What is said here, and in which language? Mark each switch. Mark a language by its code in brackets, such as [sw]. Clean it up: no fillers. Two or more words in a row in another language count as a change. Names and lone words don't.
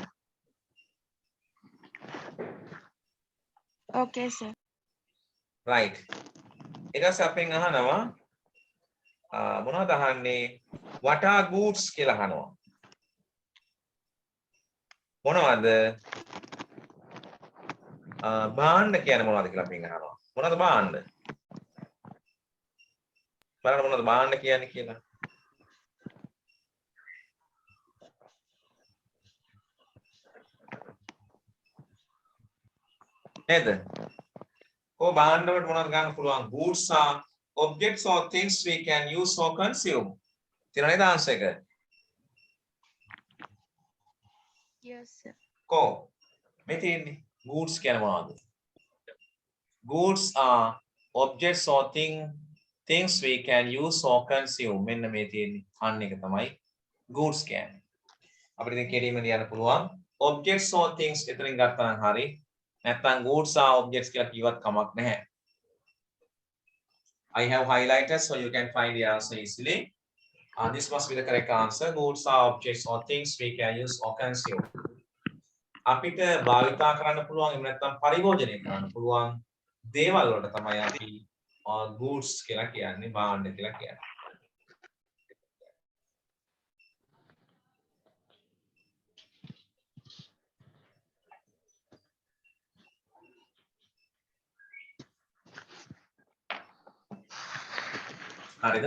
[en] Okay, sir. right. [si] ඊට පස්සේ අපෙන් අහනවා මොනවද අහන්නේ? [en] what are goods [si] කියලා අහනවා. මොනවද? භාණ්ඩ කියන්නේ මොනවද කියලා අපෙන් අහනවා. මොනවද භාණ්ඩ? බලන්න මොනවද භාණ්ඩ කියන්නේ කියලා. නේද? භාණ්ඩ වලට මොනවද ගන්න පුළුවන්? [en] goods are objects or things we can use or consume. [si] තියෙනවා නේද answer එක? [en] Yes, sir. [si] මේ තියෙන්නේ goods කියන්නේ මොනවද? [en] goods are objects or things we can use or consume. [si] මෙන්න මේ තියෙන්නේ. අන්න එක තමයි goods කියන්නේ. අපිට ඉතින් කෙරීම ලියන්න පුළුවන් [en] objects or things [si] එතනින් ගත්තා නම් හරි. නැත්නම් [en] goods are objects [si] කියලා කිව්වත් කමක් නැහැ. [en] I have highlighted so you can find the answer easily. This must be the correct answer. Goods are objects or things we can use or consume. [si] අපිට භාවිතා කරන්න පුළුවන් එහෙම නැත්නම් පරිභෝජනය කරන්න පුළුවන් දේවල් වලට තමයි අපි goods කියලා කියන්නේ භාණ්ඩ කියලා කියන්නේ. හරිද?